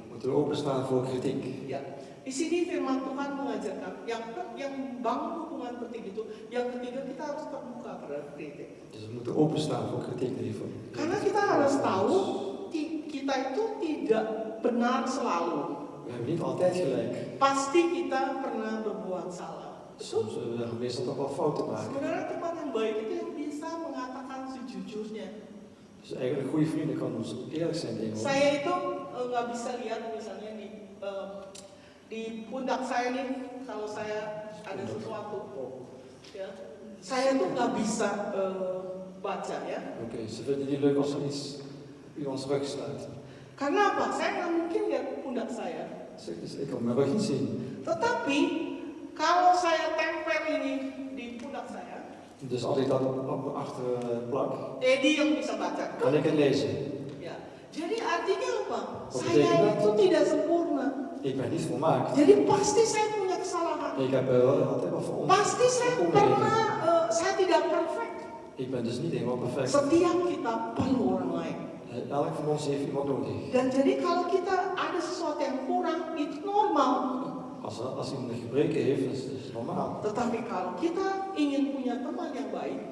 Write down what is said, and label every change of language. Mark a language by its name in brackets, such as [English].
[Dutch] moeten we openstaan voor kritiek. [Indonesian] Ya, di sini firman Tuhan mengajarkan yang bangun hubungan penting itu. Yang ketiga kita harus terbuka terhadap kritik. [Dutch] Dus we moeten openstaan voor kritiek, lieve. [Indonesian] Karena kita harus tahu kita itu tidak benar selalu. [Dutch] We hebben niet altijd gelijk. [Indonesian] Pasti kita pernah berbuat salah. [Dutch] Soms zullen we meestal toch wel fouten maken. [Indonesian] Sebenarnya teman yang baik itu yang bisa mengatakan sejujurnya. [Dutch] Dus eigenlijk goede vrienden kan ons eerlijk zijn tegen ons. [Indonesian] Saya itu nggak bisa lihat misalnya di pundak saya nih kalau saya ada sesuatu, ya, saya tuh nggak bisa baca ya. [Dutch] Oké, ze vinden het niet leuk als er iets op iemands rug staat. [Indonesian] Karena apa? Saya nggak mungkin lihat pundak saya. [Dutch] Dus ik kan mijn rug niet zien. [Indonesian] Tetapi kalau saya tempel ini di pundak saya, [Dutch] Dus als ik dat achter plak, [Indonesian] Edi yang bisa baca. [Dutch] kan ik het lezen. [Indonesian] Ya. Jadi artinya apa? [Dutch] Wat [Indonesian] Saya [Dutch] betekent [Indonesian] itu [Dutch] dat? [Indonesian] tidak sempurna. [Dutch] Ik ben niet volmaakt. [Indonesian] Jadi pasti saya punya kesalahan. [Dutch] Ik heb altijd wel voor ons. [Indonesian] Pasti saya pernah, saya tidak perfect. [Dutch] Ik ben dus niet helemaal perfect. [Indonesian] Setiap kita perlu orang lain. [Dutch] Elk van ons heeft iemand nodig. [Indonesian] Dan jadi kalau kita ada sesuatu yang kurang, itu normal. [Dutch] Als iemand een gebreken heeft, dan is het normaal. [Indonesian] Tetapi kalau kita ingin punya teman yang baik,